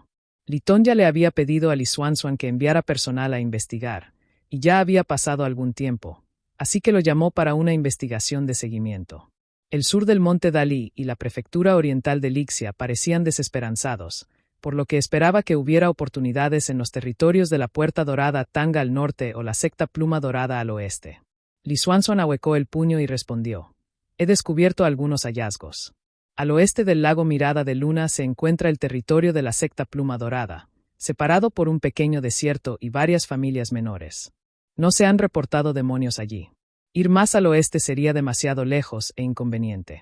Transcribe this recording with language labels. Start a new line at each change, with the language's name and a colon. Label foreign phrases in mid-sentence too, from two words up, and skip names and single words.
Spanish: Li Tongya le había pedido a Li Xuanzuan que enviara personal a investigar, y ya había pasado algún tiempo, así que lo llamó para una investigación de seguimiento. El sur del monte Dalí y la prefectura oriental de Lixia parecían desesperanzados, por lo que esperaba que hubiera oportunidades en los territorios de la Puerta Dorada Tanga al norte o la secta Pluma Dorada al oeste. Li Xuanzuan ahuecó el puño y respondió: «He descubierto algunos hallazgos. Al oeste del lago Mirada de Luna se encuentra el territorio de la secta Pluma Dorada, separado por un pequeño desierto y varias familias menores. No se han reportado demonios allí. Ir más al oeste sería demasiado lejos e inconveniente.